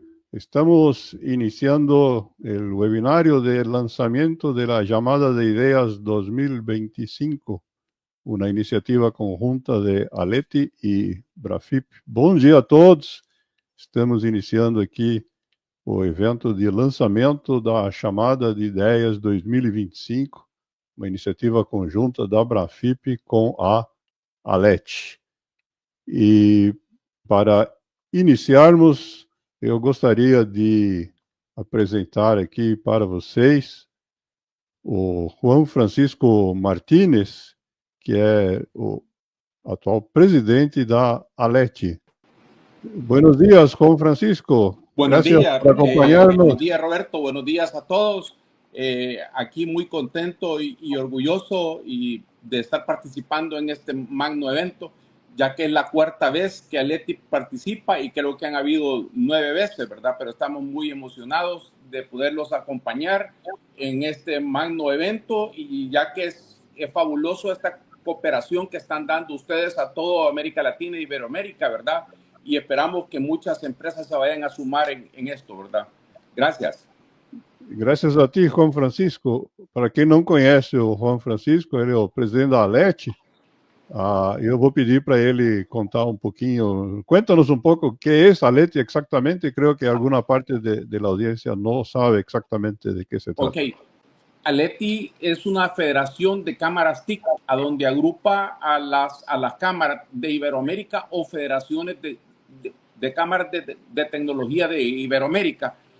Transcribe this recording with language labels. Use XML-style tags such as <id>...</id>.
<es>Estamos iniciando el webinario de lanzamiento de la Llamada de Ideas 2025, una iniciativa conjunta de Aleti y Brafip.</es> <pt>Bom dia a todos. Estamos iniciando aqui o evento de lançamento da Chamada de Ideias 2025, uma iniciativa conjunta da Brafip com a Aleti. E para iniciarmos, eu gostaria de apresentar aqui para vocês o Juan Francisco Martínez, que é o atual presidente da Aleti.</pt> <es>Buenos días, Juan Francisco. Buenos Gracias días, por acompañarnos. buenos días, Roberto. Buenos días a todos. Aquí muy contento y orgulloso de estar participando en este magno evento, ya que es la cuarta vez que Aleti participa y creo que han habido 9 veces, ¿verdad? Pero estamos muy emocionados de poderlos acompañar en este magno evento y ya que es fabuloso esta cooperación que están dando ustedes a toda América Latina e Iberoamérica, ¿verdad? Y esperamos que muchas empresas se vayan a sumar en esto, ¿verdad? Gracias.</es> <pt>Graças a ti, Juan Francisco. Para quem não conhece o Juan Francisco, ele é o presidente da Aleti. Eu vou pedir para ele contar um pouquinho.</pt> <es>Cuéntanos</es> <pt>um pouco o que é a Aleti exatamente.</pt> <es>Creo que</es> <pt>alguma</pt> <es>parte de la audiencia no sabe exactamente de qué se trata. Ok. Aleti es una federación de cámaras TIC, a donde agrupa a las cámaras de Iberoamérica o federaciones de cámaras de tecnología de Iberoamérica.</es>